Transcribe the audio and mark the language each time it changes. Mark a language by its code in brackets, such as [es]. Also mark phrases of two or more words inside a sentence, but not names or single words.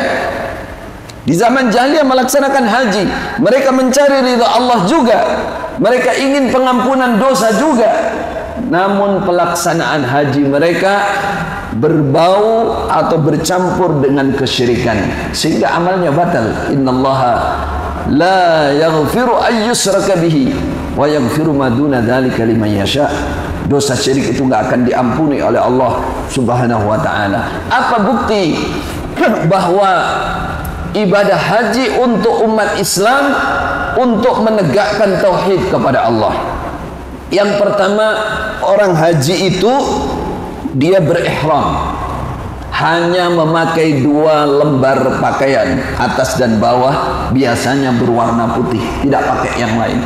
[id] Di zaman jahiliyah melaksanakan haji, mereka mencari ridha Allah juga, mereka ingin pengampunan dosa juga. Namun pelaksanaan haji mereka berbau atau bercampur dengan kesyirikan, sehingga amalnya batal. [ar] إن الله لا يغفر أن يشرك به ويغفر ما دون ذلك لمن يشاء. [id] Dosa syirik itu enggak akan diampuni oleh Allah [ar] سبحانه وتعالى. [id] Apa bukti bahwa ibadah haji untuk umat Islam untuk menegakkan tauhid kepada Allah? Yang pertama, orang haji itu dia berihram, hanya memakai 2 lembar pakaian, atas dan bawah, biasanya berwarna putih, tidak pakai yang lain.